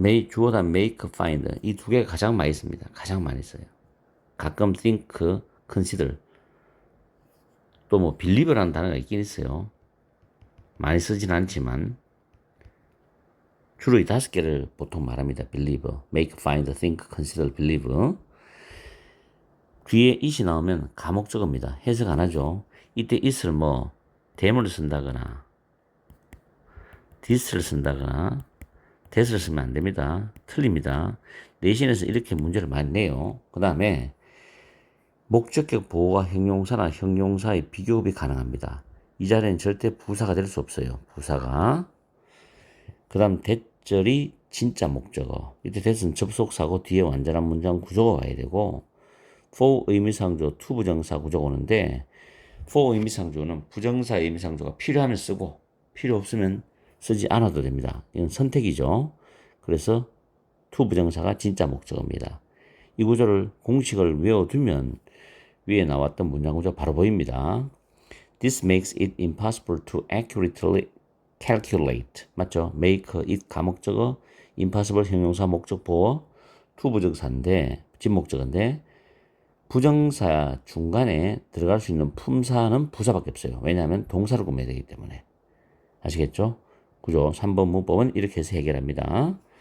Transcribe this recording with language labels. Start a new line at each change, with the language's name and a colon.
Korean: 주어 다음 make, find 이 두 개가 가장 많이 씁니다. 가장 많이 써요. 가끔 think, consider 또 뭐 believe라는 단어가 있긴 있어요. 많이 쓰진 않지만 주로 이 5개를 보통 말합니다.
English: believe, make, find, think, consider, believe.
Korean: 뒤에 it이 나오면 가목적어입니다. 해석 안 하죠. 이때 it을 뭐 대문을 쓴다거나 this를 쓴다거나 that을 쓰면 안 됩니다. 틀립니다. 내신에서 이렇게 문제를 많이 내요. 그 다음에 목적격 보호가 형용사나 형용사의 비교급이 가능합니다. 이 자리에는 절대 부사가 될 수 없어요. 부사가. 그 다음 대절이 진짜 목적어. 이때 that은 접속사고 뒤에 완전한 문장 구조가 와야 되고 for 의미상조 to 부정사 구조가 오는데 for 의미상조는 부정사 의미상조가 필요하면 쓰고 필요 없으면 쓰지 않아도 됩니다. 이건 선택이죠. 그래서 to 부정사가 진짜 목적어입니다. 이 구조를 공식을 외워두면 위에 나왔던 문장 구조 바로 보입니다.
English: This makes it impossible to accurately calculate.
Korean: 맞죠? make, it 가목적어, impossible 형용사 목적 보어, to 부정사인데, 진목적어인데 부정사 중간에 들어갈 수 있는 품사는 부사밖에 없어요. 왜냐하면 동사를 구매해야 되기 때문에. 아시겠죠? 구조 3번 문법은 이렇게 해서 해결합니다.